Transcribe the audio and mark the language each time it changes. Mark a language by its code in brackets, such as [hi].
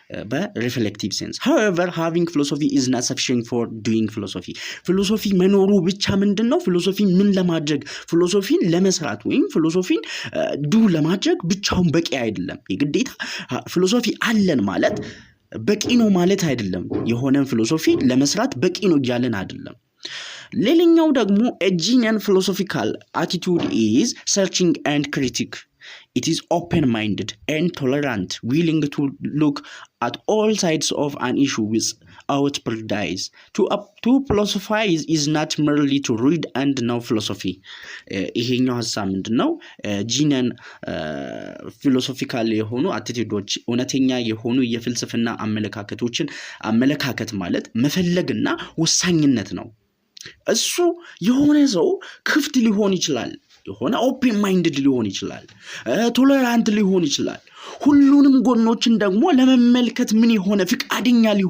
[am] በሪፍሌክቲቭ ሴንስ [en] however having philosophy is not sufficient for doing philosophy [am] መኖሩ ብቻ ምንድነው philosophy ምን ለማድረግ philosophy ለመስራት ወይም philosophy ዱ ለማድረግ ብቻውን በቂ አይደለም የግዴታ philosophy አለን ማለት በቂ ነው ማለት አይደለም የሆነን philosophy ለመስራት በቂ ነው ያለን አይደለም ሌላኛው ደግሞ [en] a genuine philosophical attitude is searching and critic It is open-minded and tolerant, willing to look at all sides of an issue without prejudice. To philosophize is not merely to read and know philosophy. [am] ይሄኛው ሐሳብ ምንድነው? ጂነን ፊሎሶፊካል የሆኑ አቲቲዩዶች እውነተኛ የሆኑ የፍልስፍና አመለካከት ማለት መፈለግና ወሳኝነት ነው። እሱ የሆነ ሰው ክፍት ሊሆን ይችላል የሆነ ኦፕን ማይንድድ ሊሆን ይችላል ቶለራንት ሊሆን ይችላል ሁሉንም ጎኖችን ደግሞ ለመመልከት ምን የሆነ ፍቃደኛ